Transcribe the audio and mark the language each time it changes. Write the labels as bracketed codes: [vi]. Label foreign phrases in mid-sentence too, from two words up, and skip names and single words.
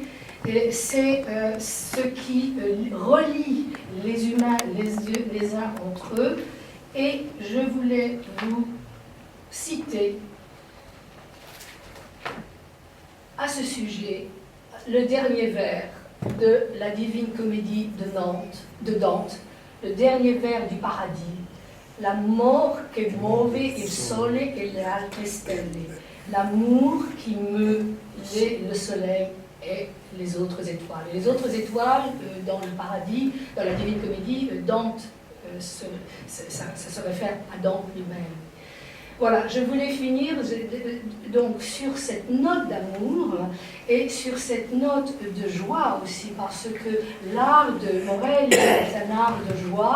[fr] C'est ce qui relie les humains les uns entre eux. Et je voulais vous citer à ce sujet le dernier vers de la Divine Comédie de Dante, le dernier vers du paradis. [it] L'amor che muove il sole e le altre stelle. [fr] L'amour qui meut le soleil et les autres étoiles. Et les autres étoiles, dans le paradis, dans la Divine Comédie, Dante, ça se réfère à Dante lui-même. Voilà, je voulais finir donc sur cette note d'amour et sur cette note de joie aussi, parce que l'art de Morel est un art de joie.